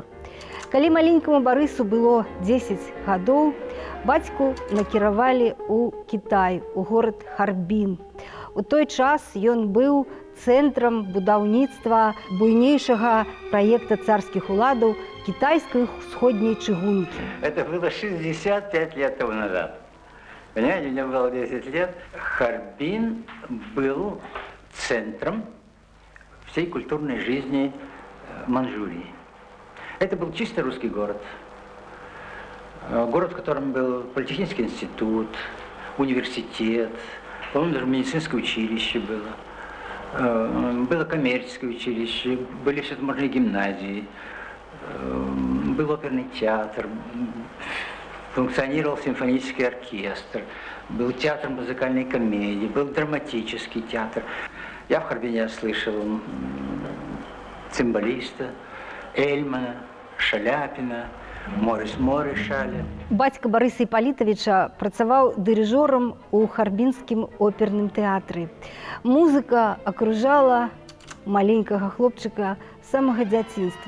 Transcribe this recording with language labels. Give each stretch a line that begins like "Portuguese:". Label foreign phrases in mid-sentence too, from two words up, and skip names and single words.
Belarusian: Калі маленькаму Барысу было 10 гадоў, бацьку накіравалі ў Кітай, у горад Харбін. У той час ён быў цэнтрам будаўніцтва буйнейшага праекта царскіх уладаў кітайскай усходняй чыгункі.
Russian: Это было 65 лет тому назад. Понимаете, мне было 10 лет. Харбин был центром всей культурной жизни Манчжурии. Это был чисто русский город. Город, в котором был политехнический институт, университет, по-моему, даже медицинское училище было. Было коммерческое училище, были всевозможные гимназии, был оперный театр, функционировал симфонический оркестр, был театр музыкальной комедии, был драматический театр. Я в Харбине слышал цимбалиста, Эльмана, Шаляпина, Морис-Шаля.
Belarusian: Бацька Барыса Іпалітавіча працаваў дырыжорам у Харбінскім оперным тэатры. Музыка акружала маленькага хлопчыка з самага дзяцінства.